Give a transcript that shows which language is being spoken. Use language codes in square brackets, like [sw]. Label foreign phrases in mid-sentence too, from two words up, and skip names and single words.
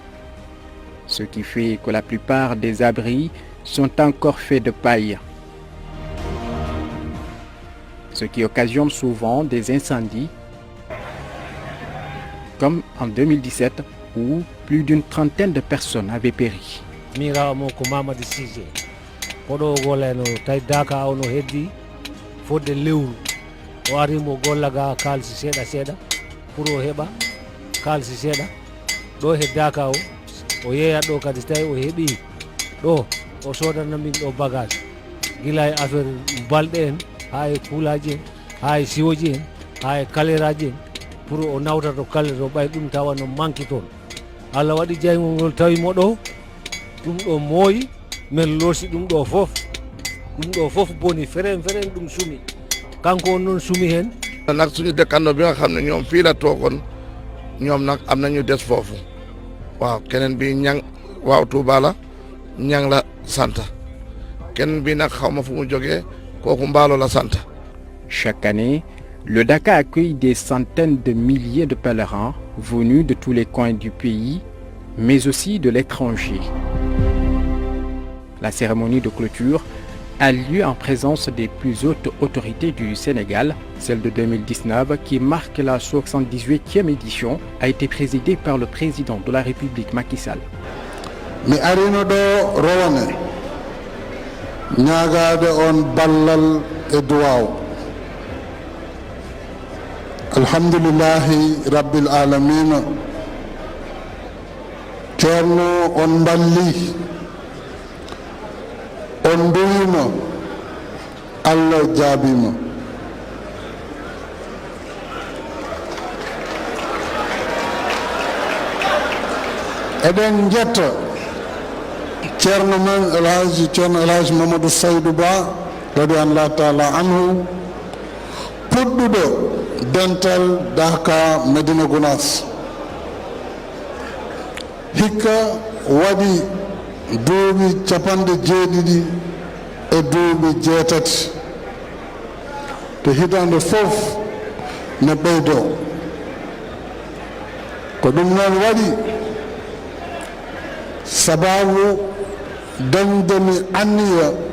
[fr] Ce qui fait que la plupart des abris sont encore faits de paille, ce qui occasionne souvent des incendies, comme en 2017 où plus d'une trentaine de personnes avaient péri. [ff] o yeeya ɗo kadi so tawi o heeɓi ɗo o sodana min ɗo bagage gila e affaire balɗe en ha e kuulaji en ha e siwoji en ha e kaleraji en pour o nawta to kalere o ɓay ɗum tawa no manque toon Allah waɗi jaygol ngol tawimo ɗo ɗum ɗo mooyi min loosi ɗum ɗo fof boni feren ɗum sumi kanko on noon sumi hen [wo] nag suñu dëkkandoo bi nga xam ne ñoom fii la toogoon ñoom nag am nañu des foofu waaw keneen bi ñang waaw Touba la ñang la sant keneen bi nag xaw ma fu mu jógee kooku Mbaalo la sant. [fr] Chaque année, le Dakar accueille des centaines de milliers de pèlerins venus de tous les coins du pays, mais aussi de l'étranger. La cérémonie de clôture a lieu en présence des plus hautes autorités du Sénégal. Celle de 2019, qui marque la 78e édition, a été présidée par le président de la République Macky Sall. [ff] Mi arino ɗo rowane ñaagade on ballal e duwaw [ar] الحمد لله رب العالمين [ff] ceerno on balli on duyima Allah jaabima eɗen jetta ceerno men ceerno Elhaji Mamadou Saydou Ba [ar] رضي الله تعالى عنه [ff] puɗɗuɗo dental Dhaka Medina Gounass hikka waɗi duuɓi 70 e duuɓi 8 to hitande fof ne ɓeydo ko ɗum noon waɗi sababu dañdemi anniya